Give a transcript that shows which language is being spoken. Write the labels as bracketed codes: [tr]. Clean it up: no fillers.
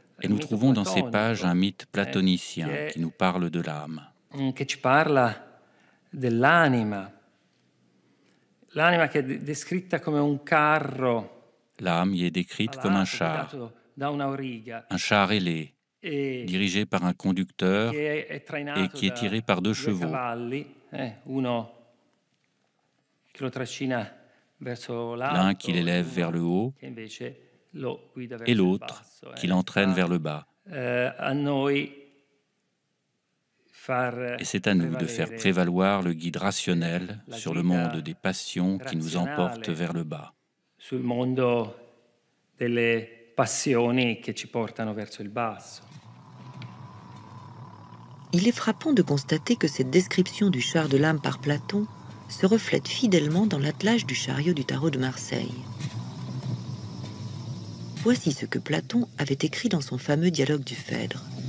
[fr] Et nous trouvons dans ces pages un mythe platonicien qui nous parle de l'âme. [it] Che ci parla dell'anima. L'anima che è descritta come un carro. [fr] L'âme y est décrite comme un char ailé, dirigé par un conducteur et qui est tiré par deux chevaux. L'un qui l'élève vers le haut et l'autre qui l'entraîne vers le bas. Et c'est à nous de faire prévaloir le guide rationnel sur le monde des passions qui nous emporte vers le bas. [it] Sul mondo delle passioni che ci portano verso il basso. [fr] Il est frappant de constater que cette description du char de l'âme par Platon se reflète fidèlement dans l'attelage du chariot du Tarot de Marseille. Voici ce que Platon avait écrit dans son fameux dialogue du Phèdre.